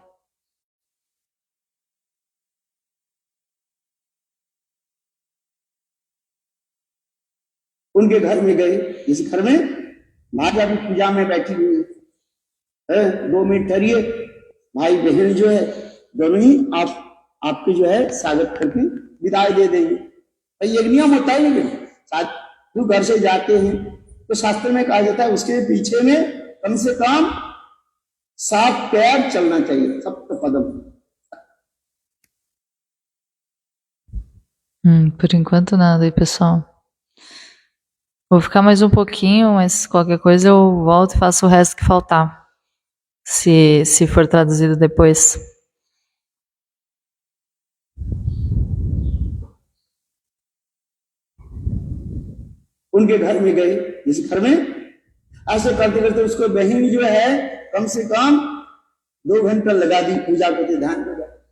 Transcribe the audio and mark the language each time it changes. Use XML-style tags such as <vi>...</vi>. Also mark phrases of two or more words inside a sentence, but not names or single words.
<hi>उनके घर में गए, इस घर में माता भी पूजा में बैठी हुई है, 2 मिनट ठहरिए, भाई बहन जो है दोनों ही आपके जो है स्वागत करके विदाई दे देंगे। भाई एक नियम होता है, लेकिन साधु घर से जाते हैं तो शास्त्र में कहा जाता है उसके पीछे में कम से कम 7 पैर चलना चाहिए,</hi> <sa>सप्त पदम।</sa> <pt>Por enquanto nada aí, pessoal. Vou ficar mais um pouquinho, mas qualquer coisa eu volto e faço o resto que faltar. Se for traduzido depois.</pt> <hi>उनके घर में गए, जिस घर में ऐसे करते करते उसको बहन जो है कम से कम 2 घंटा लगा दी पूजा करते, ध्यान लगा।</hi>